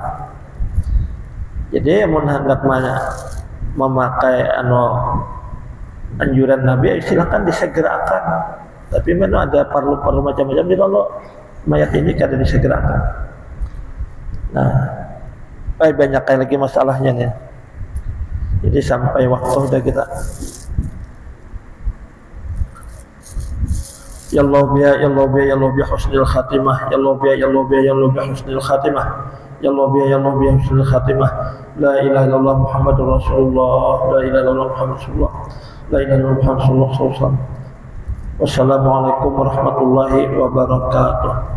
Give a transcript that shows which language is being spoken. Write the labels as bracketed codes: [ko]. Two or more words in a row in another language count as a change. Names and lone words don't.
[bjn] Jadi mun hendak memakai anjuran Nabi silakan disegerakan. Tapi mana ada perlu macam-macam di kalau mayat ini kada disegerakan. Nah, banyak lagi masalahnya nih. Jadi sampai waktu udah kita. [ar] يا الله بيه حسن الخاتمة. يا الله بيه حسن الخاتمة. يا الله بيه حسن الخاتمة. لا إله إلا الله محمد رسول الله. لا إله إلا الله محمد رسول الله. لا إله إلا الله محمد رسول الله. والسلام عليكم ورحمة الله وبركاته.